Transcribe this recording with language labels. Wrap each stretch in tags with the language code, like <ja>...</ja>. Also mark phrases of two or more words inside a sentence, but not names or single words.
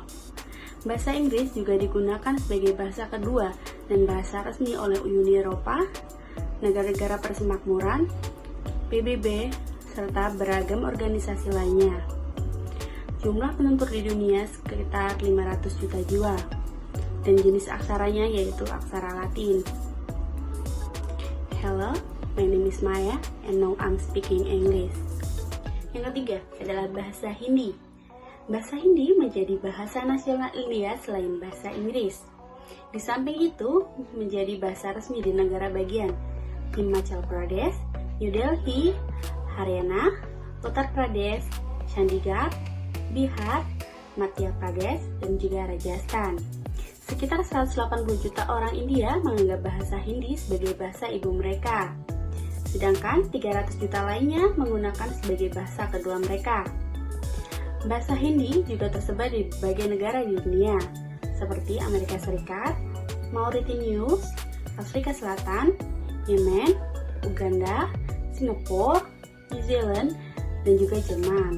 <id>Bahasa Inggris juga digunakan sebagai bahasa kedua dan bahasa resmi oleh Uni Eropa, negara-negara persemakmuran, PBB, serta beragam organisasi lainnya. Jumlah penutur di dunia sekitar 500 juta jiwa, dan jenis aksaranya yaitu aksara Latin.</id> <en>Hello, my name is Maya and now I'm speaking English.</en> <id>Yang ketiga adalah bahasa Hindi. Bahasa Hindi menjadi bahasa nasional India selain bahasa Inggris. Di samping itu, menjadi bahasa resmi di negara bagian Himachal Pradesh, New Delhi, Haryana, Uttar Pradesh, Chandigarh, Bihar, Madhya Pradesh, dan juga Rajasthan. Sekitar 180 juta orang India menganggap bahasa Hindi sebagai bahasa ibu mereka, sedangkan 300 juta lainnya menggunakan sebagai bahasa kedua mereka. Bahasa Hindi juga tersebar di berbagai negara di dunia, seperti Amerika Serikat, Mauritius, Afrika Selatan, Yemen, Uganda, Singapura, New Zealand, dan juga Jerman.</id>